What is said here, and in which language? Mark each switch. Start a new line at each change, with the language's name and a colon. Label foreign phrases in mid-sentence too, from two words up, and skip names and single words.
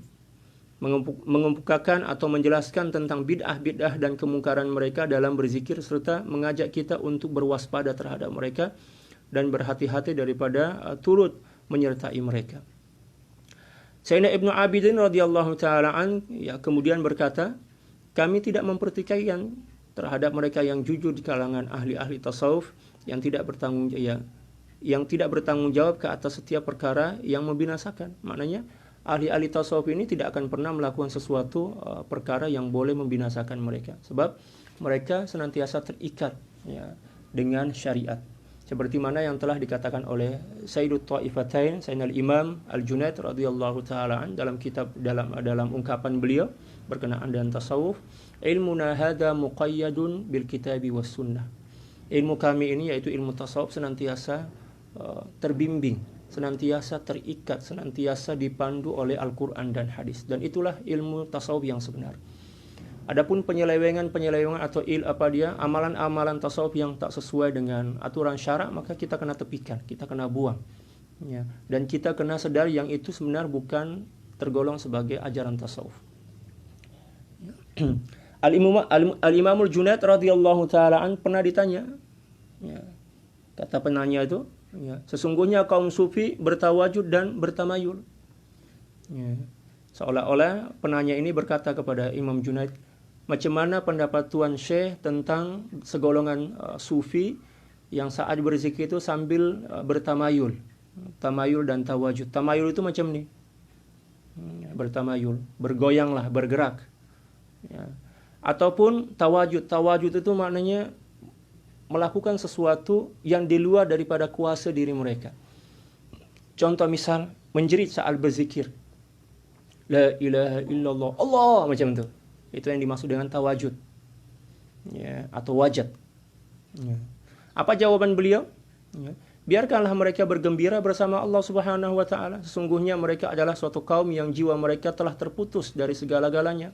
Malay: Mengemukakan atau menjelaskan tentang bid'ah dan kemungkaran mereka dalam berzikir, serta mengajak kita untuk berwaspada terhadap mereka dan berhati-hati daripada turut menyertai mereka. Sayyidina Ibnu Abidin
Arabic: رضي الله تعالى عن,
Malay: ya, kemudian berkata, kami tidak mempertikaikan terhadap mereka yang jujur di kalangan ahli-ahli tasawuf yang tidak bertanggung jawab ke atas setiap perkara yang membinasakan. Maknanya ahli-ahli tasawuf ini tidak akan pernah melakukan sesuatu perkara yang boleh membinasakan mereka, sebab mereka senantiasa terikat, ya, dengan syariat. Seperti mana yang telah dikatakan oleh Sayyidut Ta'ifatain, Sayyidina Imam Al-Junayd
Arabic: رضي الله تعالى عن
Malay: dalam kitab dalam ungkapan beliau berkenaan dengan tasawuf,
Arabic: علمنا هذا مقيد بالكتاب والسنة.
Malay: Ilmu kami ini, yaitu ilmu tasawuf, senantiasa terbimbing, senantiasa terikat, senantiasa dipandu oleh Al-Qur'an dan hadis, dan itulah ilmu tasawuf yang sebenar. Adapun penyelewengan atau amalan-amalan tasawuf yang tak sesuai dengan aturan syarak, maka kita kena tepikan, kita kena buang, ya. Dan kita kena sedar yang itu sebenar bukan tergolong sebagai ajaran tasawuf. Al-Imamul Junayd
Arabic: رضي الله تعالى عن
Malay: pernah ditanya, ya, kata penanya itu, ya, sesungguhnya kaum sufi bertawajud dan bertamayul, ya. Seolah-olah penanya ini berkata kepada Imam Junayd, macam mana pendapat Tuan Syekh tentang segolongan sufi yang saat berzikir itu sambil bertamayul, tamayul dan tawajud. Tamayul itu macam ni, bertamayul, bergoyanglah, bergerak, ya. Ataupun tawajud itu maknanya melakukan sesuatu yang di luar daripada kuasa diri mereka. Contoh misal menjerit saat berzikir,
Arabic: لا إله إلا الله,
Malay: Allah, macam tu. Itu yang dimaksud dengan tawajud, ya, atau wajad, ya. Apa jawaban beliau? Ya. Biarkanlah mereka bergembira bersama Allah
Arabic: سبحانه وتعالى.
Malay: Sesungguhnya mereka adalah suatu kaum yang jiwa mereka telah terputus dari segala-galanya.